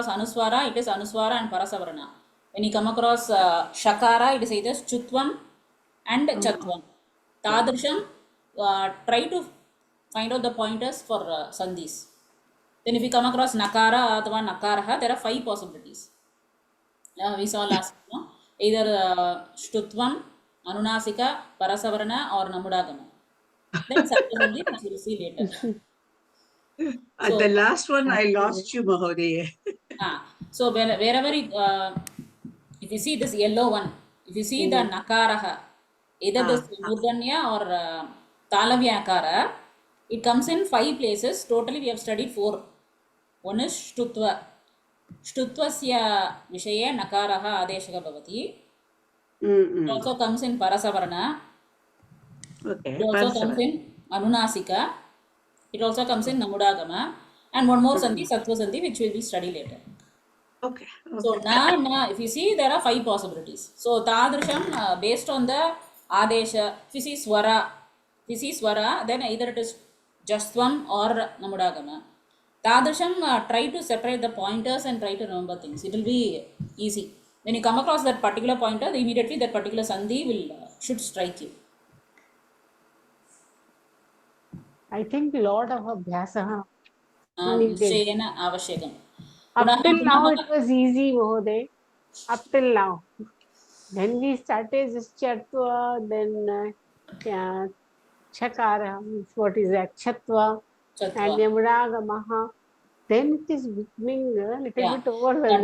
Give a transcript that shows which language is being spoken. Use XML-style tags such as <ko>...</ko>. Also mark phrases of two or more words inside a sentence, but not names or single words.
<en>anuswara it is anuswara and parasavarna when you come across shakara it is either chutvam and</en> <sa>चत्वम् तादृशम्</sa> <en>try to find out the pointers for sandhis then if you come across</en> <sa>नकार अथवा नकारः</sa> <en>there are 5 possibilities we saw last either</en> <sa>ष्टुत्वम् अनुनासिक परसवर्ण</sa> <en>or namudagama then subsequently we will see later At the last one I lost you Mahodaya. so wherever if you see this yellow one if you see the nakaraha either this murdanya or</en> <sa>तालव्य अकार</sa> <en>it comes in 5 places totally we have studied 4 one is</en> <sa>ष्टुत्व ष्टुत्वस्य विषये नकारः आदेशक भवति</sa> <en>it also comes in parasavarna Okay. it also comes in anunasika it also comes in namudagama and one more sandhi sattva sandhi which will be studied later Okay. so na if you see there are 5 possibilities so tadrisham based on the adesha if you see swara then either it is Jastvam or Namudagama. Tadrisham, try to separate the pointers and try to remember things. It will be easy. When you come across that particular pointer, immediately that particular sandhi will should strike you. I think lot of abhyasah.</en> <sa>निश्चयेन आवश्यकम्.</sa> <en>Up till now it was easy, Mahoday. Up till now. Then we started this Chatva, then Chakara, what is that? Chatva, and Yamragamaha. Then it is becoming a little bit overwhelming.</en>